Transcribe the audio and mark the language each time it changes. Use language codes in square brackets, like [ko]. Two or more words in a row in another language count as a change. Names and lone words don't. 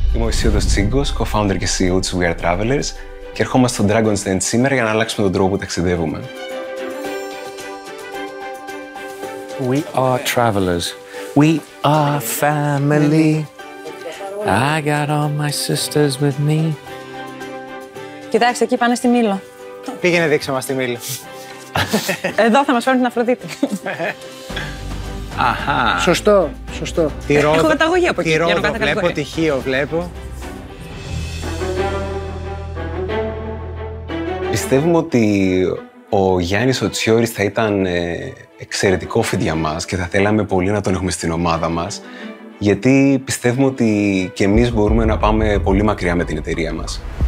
[el] Είμαι ο Ισίωδος Τσίγκος, co-founder και CEO της We Are Travelers και ερχόμαστε στο Dragon's Den σήμερα για να αλλάξουμε τον τρόπο που ταξιδεύουμε. [en] We are travelers. We are family. I got all my sisters with me. [el] Κοιτάξτε, εκεί πάνε στη Μήλο. Πήγαινε δείξε μας τη Μήλο. Εδώ θα μας φέρουν την Αφροδίτη. Αχα. Σωστό, σωστό. Έχω καταγωγή από εκεί. Τη Ρόδο κάθε βλέπω, κατηγορία. τη Χίο βλέπω. Πιστεύουμε ότι ο Γιάννης ο Τσιόρης θα ήταν εξαιρετικό fit για μας και θα θέλαμε πολύ να τον έχουμε στην ομάδα μας, γιατί πιστεύουμε ότι και εμείς μπορούμε να πάμε πολύ μακριά με την εταιρεία μας.